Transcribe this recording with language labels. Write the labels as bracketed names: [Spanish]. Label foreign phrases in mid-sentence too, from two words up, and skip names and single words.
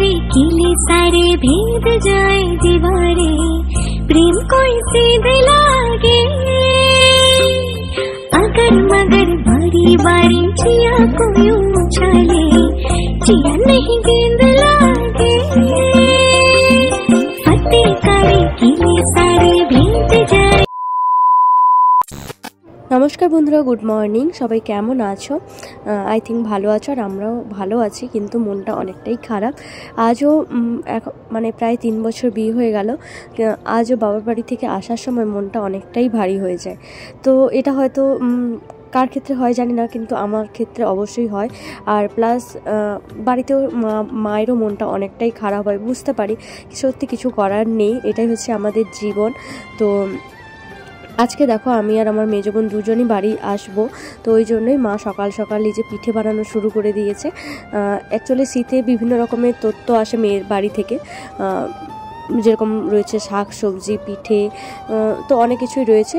[Hindi] किले सारे भेद जाए दीवारे, प्रेम कोई सीध लागे। अगर मगर बारी बारी जिया कोई उछाले, जिया नहीं गेंद लागे। फतेह करे किले सारे भेद जाए। [Bangla] নমস্কার বন্ধুরা, [English] good morning. [Bangla] সবাই কেমন আছো? [English] I think [Bangla] ভালো আছো আর আমরাও ভালো আছি, কিন্তু মনটা অনেকটাই খারাপ। আজও মানে প্রায় 3 বছর বিয়ে হয়ে গেল, আজও বাবার বাড়ি থেকে আসার সময় মনটা অনেকটাই ভারী হয়ে যায়। তো এটা হয়তো কার ক্ষেত্রে হয় জানি না, কিন্তু আমার ক্ষেত্রে অবশ্যই হয়। আর প্লাস বাড়িতেও মায়েরও মনটা অনেকটাই খারাপ হয়। বুঝতে পারি সত্যি কিছু করার নেই, এটাই হচ্ছে আমাদের জীবন। তো আজকে দেখো আমি আর আমার মেজ বোন দুজনই বাড়ি আসবো, তো ওই জন্যই মা সকাল সকাল এই যে পিঠে বানানো শুরু করে দিয়েছে। অ্যাকচুয়ালি শীতে বিভিন্ন রকমের তথ্য আসে মেয়ের বাড়ি থেকে, যেরকম রয়েছে শাক সবজি পিঠে, তো অনেক কিছুই রয়েছে।